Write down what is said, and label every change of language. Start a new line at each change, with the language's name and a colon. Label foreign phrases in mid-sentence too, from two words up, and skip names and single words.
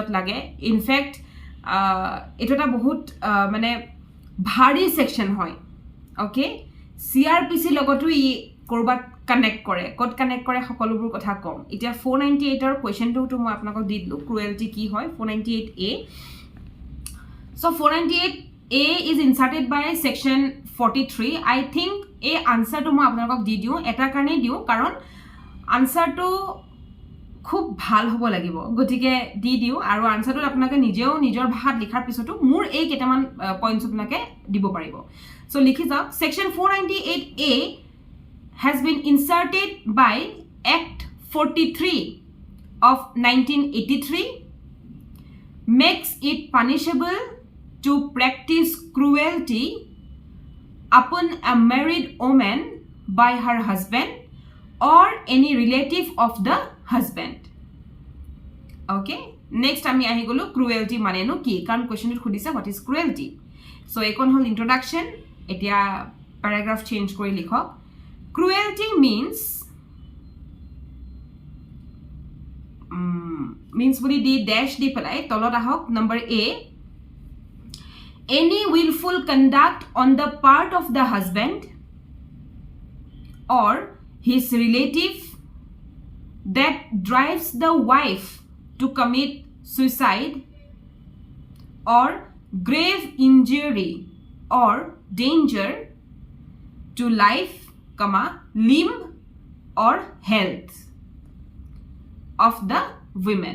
Assamese: লাগে ইনফ্যাক্ট এটা বহুত মানে ভাৰী সেকশন হয় ওকে সিআরপিসি লগতো ই কৰবাত কানেক্ট কৰে কত কানেক্ট কৰে সকলোবোৰ কথা কম এতিয়া 498 ৰ কোৱেশ্চনটো তো মই আপোনাক দি দিলো ক্ৰুৱেলটি কি হয় 498A
English: so 498A is inserted by section 43 I think a answer to
Assamese: মই আপোনাক দি দিও এটা কাৰণে দিও কাৰণ আনসাৰটো খুব ভাল হ'ব লাগিব গতিকে দি দিও আৰু আনসাৰটো আপোনাক নিজেও নিজৰ ভাষাত লিখাৰ পিছতো মোৰ এই কেটামান পইণ্টছ আপোনাক দিব পাৰিব so লিখি যাওক
English: section 498A has been inserted by Act 43 of 1983 makes it punishable to practice cruelty upon a married woman by her husband or any relative of the husband okay next
Assamese: আমি আহি গ'লোঁ cruelty মানে ন কি কাৰণ question ইত খুজিছে
English: what is cruelty so
Assamese: ekon hol introduction etia paragraph change kori likhok
English: cruelty means
Assamese: বুলি দি dash দি পেলাই তলত আহক
English: number A any willful conduct on the part of the husband or his relative that drives the wife to commit suicide or grave injury or danger to life, limb or health of the women.